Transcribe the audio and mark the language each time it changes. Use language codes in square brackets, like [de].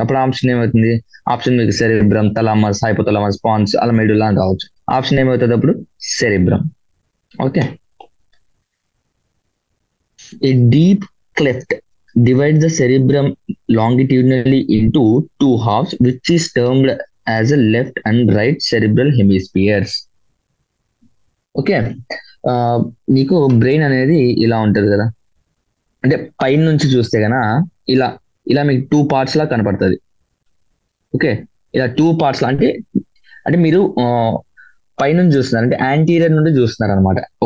[te] అప్పుడు ఆప్షన్ ఏమవుతుంది, ఆప్షన్ మీకు సెరిబ్రమ్, థలామస్, హైపోథలామస్, పాన్స్, అలా మెడుల్లా అని రావచ్చు. ఆప్షన్ ఏమవుతుంది అప్పుడు cerebrum. [en] Okay, a deep cleft divides the cerebrum longitudinally into 2 halves, which is termed as a left and right cerebral hemispheres. [te] Okay, నీకు brain అనేది ఇలా ఉంటది కదా, అంటే పైన నుంచి చూస్తే గన ఇలా ఇలా మీకు 2 పార్ట్స్ లా కనపడుతుంది. ఓకే, ఇలా 2 పార్ట్స్ లా అంటే అంటే మీరు పైనుంచి చూస్తున్నారు అంటే యాంటీరియర్ నుండి చూస్తున్నారు అనమాట.